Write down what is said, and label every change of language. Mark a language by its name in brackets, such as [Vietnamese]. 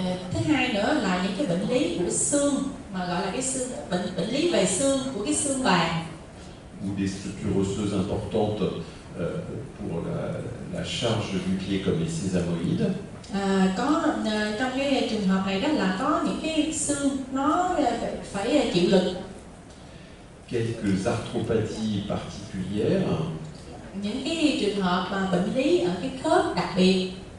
[Vietnamese] Thứ hai nữa là những cái bệnh lý của xương mà gọi là cái xương bệnh lý về xương của cái xương bàn. [French] Ou des structures osseuses importantes pour la charge du pied comme les sésamoïdes. [Vietnamese] Có trong cái trường hợp này đó là có những cái xương nó phải chịu lực. [French] Quelques arthropathies particulières. [Vietnamese] Những cái trường hợp mà bệnh lý ở cái khớp đặc biệt.